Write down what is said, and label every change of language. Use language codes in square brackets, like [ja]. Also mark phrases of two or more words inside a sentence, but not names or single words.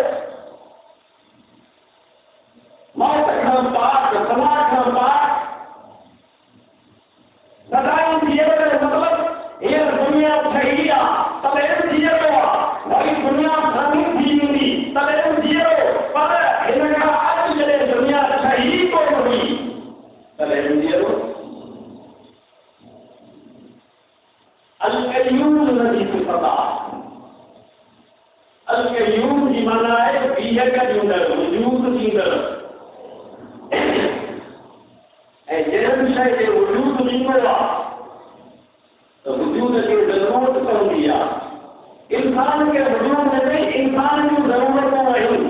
[sd] मौत खां पाक, सना खां पाक, सदाईं जियो जो मतिलबु हीअ दुनिया ठही आहे तॾहिं जियो आहे, वरी दुनिया फ़ानी थी वेंदी तॾहिं जियो, पर हिन खां अॼु जॾहिं दुनिया ठही कोन हुई तॾहिं जियो। अल क़य्यूम नदी सिफ़त आहे। अल क़य्यूम जी माना आहे बीहक ॾींदड़, वजूद ॾींदड़। ऐं जंहिं बि शइ खे वजूद ॾींदो आहे त वजूद खे ज़रूरत पवंदी आहे। इंसान खे वजूद न, इंसान जूं ज़रूरतूं आहिनि।